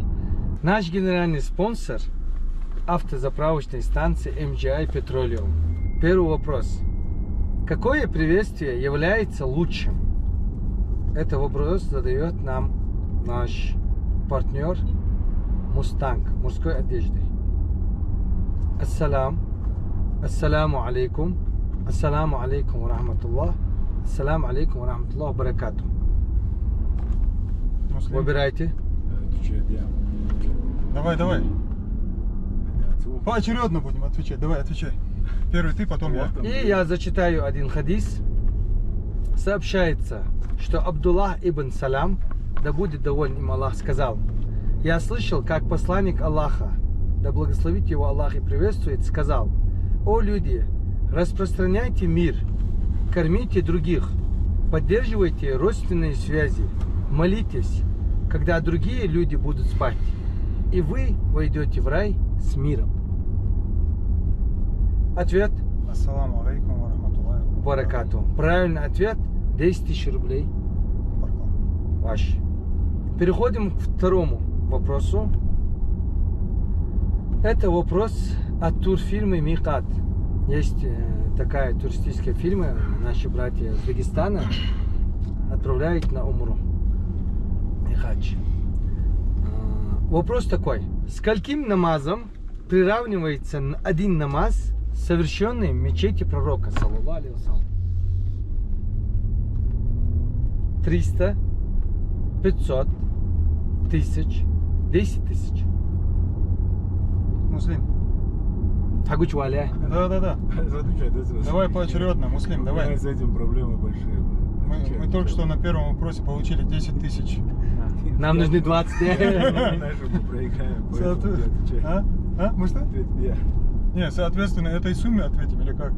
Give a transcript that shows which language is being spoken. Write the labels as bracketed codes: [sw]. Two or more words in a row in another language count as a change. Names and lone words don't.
[ru] Наш генеральный спонсор автозаправочной станции MGI Petroleum. Первый вопрос. Какое приветствие является лучшим? Это вопрос задает нам наш партнер Мустанг мужской одежды. [ar] السلام عليكم ورحمة الله. السلام عليكم ورحمة الله وبركاته. [ru] Выбирайте. Давай. Поочередно будем отвечать. Давай, отвечай. Первый ты, потом я. И я зачитаю один хадис. Сообщается, что Абдуллах ибн Салам, да будет доволен им Аллах, сказал: я слышал, как посланник Аллаха, да благословит его Аллах и приветствует, сказал: о люди, распространяйте мир, кормите других, поддерживайте родственные связи, молитесь, когда другие люди будут спать, и вы войдете в рай с миром. Ответ. [ar] السلام عليكم ورحمة الله و Баракату. [ru] Правильный ответ 10 тысяч рублей. Ваш. Переходим к второму вопросу. Это вопрос от турфирмы Микат. Есть такая туристическая фирма, наши братья из Дагестана отправляют на Умру и хадж. Вопрос такой. Скольким намазом приравнивается один намаз, совершенный в мечети пророка, [ar] صلى الله عليه وسلم? [ru] 300, 500, 1000, 10 тысяч. Муслим. Хагуч валя. Да. Давай поочередно, Муслим, давай. С этим проблемы большие. Мы только что на первом вопросе получили 10 тысяч. Нам нужны 20. Наши мы проиграем, поэтому ты отвечай. Мы что? Ответь я. Не, соответственно, этой сумме ответим или как?